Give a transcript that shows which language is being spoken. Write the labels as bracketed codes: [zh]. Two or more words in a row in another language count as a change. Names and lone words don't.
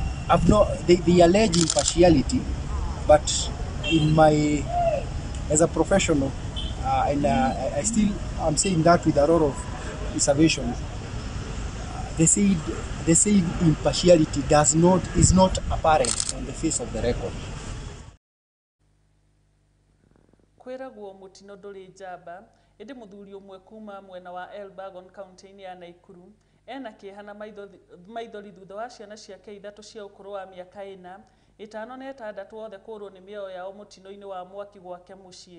[en] I've not, they allege impartiality, but in my, as a professional, and I still, I'm saying that with a lot of reservations, they said impartiality is not apparent on the face of the record. [ki] Kwiragwo mutino nduri njamba indi muthuri umwe kuma mwena wa Elbagon county ya Naikuru ena kihana maithori thutha wa ciana ciake ithatu cia ukuru wa miaka 4, 5 na 6 othe kurwo ni mioyo yao mutino-ini wa mwaki gwake mucii.